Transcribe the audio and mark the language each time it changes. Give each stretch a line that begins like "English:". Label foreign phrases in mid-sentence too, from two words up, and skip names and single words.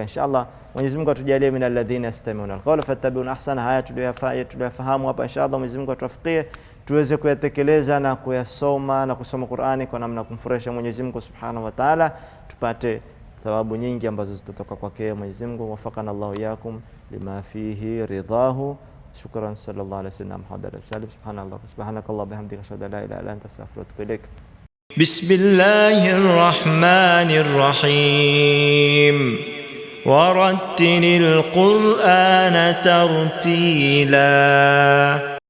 Swahili: Inshallah Mwenyezi Mungu atujalie
Arabic: من الذين يستمعون القول فيتبعون أحسنه.
Swahili: Haya tuliyofahamu hapa, inshallah Mwenyezi Mungu atuwafikie tuweze kuyatekeleza na kuyasoma na kusoma Qur'ani kwa namna kumfurahisha Mwenyezi Mungu
Arabic: سبحانه وتعالى,
Swahili: tupate thawabu nyingi ambazo zitatoka kwake Mwenyezi Mungu.
Arabic: وفقنا الله إياكم لما فيه رضاه. Shukran. صلى الله عليه وسلم. سبحانك اللهم وبحمدك أشهد أن لا إله إلا أنت أستغفرك وأتوب إليك. بسم الله الرحمن الرحيم ورتل القرآن ترتيلا